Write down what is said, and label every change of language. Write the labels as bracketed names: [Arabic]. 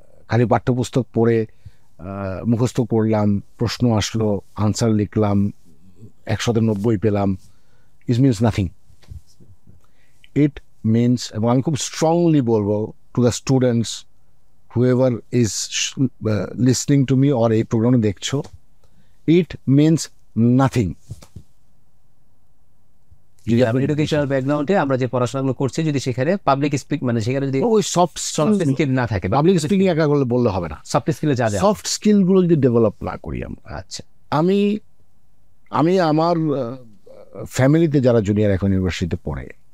[Bangla] খালি পাঠ্যপুস্তক পড়ে মুখস্থ করলাম, প্রশ্ন আসলো, আনসার লিখলাম, 190 পেলাম, [English] It means nothing. It means, [Bangla] এবং আমি খুব স্ট্রংলি বলবো [English] to the students whoever is listening to me or [Bangla] এই প্রোগ্রামে দেখছো, [English] it means nothing. [Bangla] যদি এডুকেশনাল ব্যাকগ্রাউন্ডে আমরা যে পড়াশোনাগুলো করছি, যদি সেখানে পাবলিক স্পিক মানে সেখানে যদি ওই সফট স্কিল না থাকে, পাবলিক স্পিকিং একা বললে হবে না, সফট স্কিলে যা যা সফট স্কিলগুলো যদি ডেভেলপ না করি আমরা। আচ্ছা, আমি আমার ফ্যামিলিতে যারা জুনিয়র এখন ইউনিভার্সিটিতে পড়ে,